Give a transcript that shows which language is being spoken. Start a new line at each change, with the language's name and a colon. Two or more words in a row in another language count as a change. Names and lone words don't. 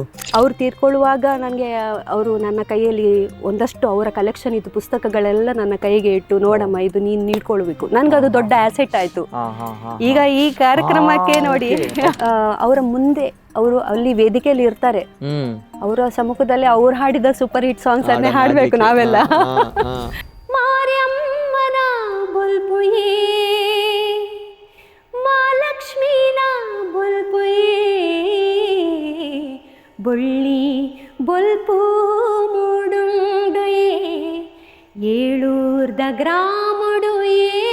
Kannada: ಅವ್ರು ತೀರ್ಕೊಳ್ಳುವಾಗ ನನಗೆ ಅವರು ನನ್ನ ಕೈಯಲ್ಲಿ ಒಂದಷ್ಟು ಅವರ ಕಲೆಕ್ಷನ್ ಇತ್ತು ಪುಸ್ತಕಗಳೆಲ್ಲ ನನ್ನ ಕೈಗೆ ಇಟ್ಟು, ನೋಡಮ್ಮ ಇದು ನೀನು ನೀಡ್ಕೊಳ್ಬೇಕು. ನನ್ಗದು ದೊಡ್ಡ ಆಸೆಟ್ ಆಯ್ತು. ಈಗ ಈ ಕಾರ್ಯಕ್ರಮಕ್ಕೆ ನೋಡಿ, ಅವರ ಮುಂದೆ ಅವರು ಅಲ್ಲಿ ವೇದಿಕೆಯಲ್ಲಿ ಇರ್ತಾರೆ, ಅವರ ಸಮ್ಮುಖದಲ್ಲಿ ಅವ್ರು ಹಾಡಿದ
English: super hit songs
Kannada: ಅನ್ನೇ ಹಾಡ್ಬೇಕು ನಾವೆಲ್ಲ.
Tulu: ಮಾರ್ಯಮ್ಮನ ಬುಲ್ಬುಯೇ ಮಹಾಲಕ್ಷ್ಮೀನ ಬುಲ್ಬುಯೇ ಬೊಳ್ಳಿ ಬೊಲ್ಪು ಮೂಡುಂಡುಯೇ ಏಳೂರ್ದ ಗ್ರಾಮಡುಯೇ